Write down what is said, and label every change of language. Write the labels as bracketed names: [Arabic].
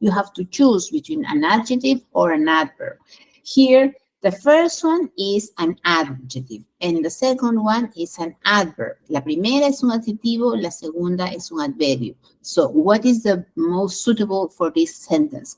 [English] You have to choose between an adjective or an adverb. Here, the first one is an adjective, and the second one is an adverb. [Spanish] La primera es un adjetivo, la segunda es un adverbio. [English] So, what is the most suitable for this sentence?